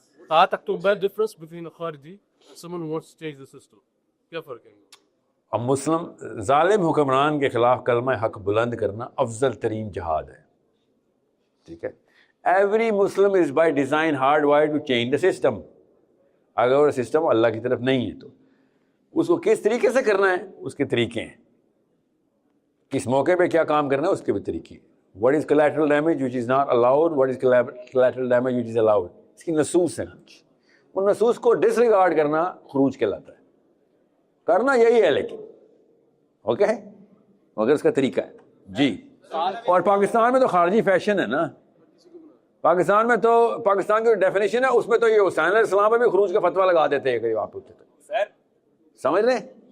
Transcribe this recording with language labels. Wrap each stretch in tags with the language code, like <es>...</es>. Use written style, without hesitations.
<en>7 اکتوبر difference between a خارجی someone who wants to change the system,</en> <ur>کیا فرق ہے؟ اب مسلم ظالم حکمران کے خلاف کلمہ حق بلند کرنا افضل ترین جہاد ہے.</ur> <en>ٹھیک ہے, every Muslim is by design hard wired to change the system.</en> <ur>اگر وہ سسٹم اللہ کی طرف نہیں ہے تو اس کو کس طریقے سے کرنا ہے, اس کے طریقے ہیں. کس موقع پہ کیا کام کرنا ہے اس کے بھی طریقے ہیں.</ur> <en>what is collateral damage which is not allowed, what is collateral damage which is allowed,</en> <ur>اس کی نصوص ہیں. ان نصوص کو ڈس ریگارڈ کرنا خروج کہلاتا ہے. کرنا یہی ہے لیکن اوکے مگر اس کا طریقہ ہے جی. اور پاکستان میں تو خارجی فیشن ہے نا, پاکستان میں تو پاکستان کی ڈیفینیشن ہے اس میں تو یہ حسین علیہ السلام پہ بھی خروج کا فتویٰ لگا دیتے ہیں آپ ہوتے تو سمجھ رہے ہیں.</ur>